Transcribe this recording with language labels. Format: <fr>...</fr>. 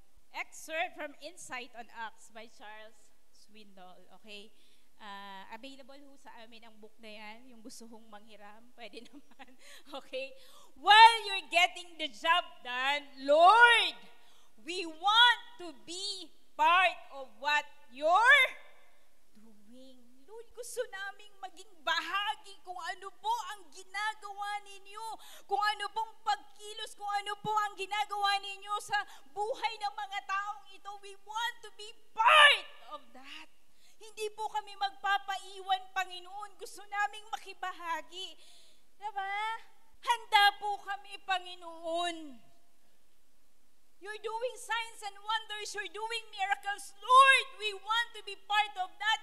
<en>Excerpt from Insight on Acts by Charles Swindoll. Okay?</en> <tl>Available ho sa amin ang book na yan. Yung gusto hong manghiram, pwede naman. Okay?</tl> <en>While you're getting the job done, Lord, we want to be part of what you're doing. Lord, gusto</en> <tl>Gusto naming maging bahagi kung ano po ang ginagawa ninyo, kung ano pong pagkilos, kung ano po ang ginagawa ninyo sa buhay ng mga taong ito.</tl> <en>We want to be part of that.</en> <tl>Hindi po kami magpapaiwan, Panginoon. Gusto naming makibahagi. Diba? Handa po kami, Panginoon.</tl> <en>You're doing signs and wonders. You're doing miracles. Lord, we want to be part of that.</en>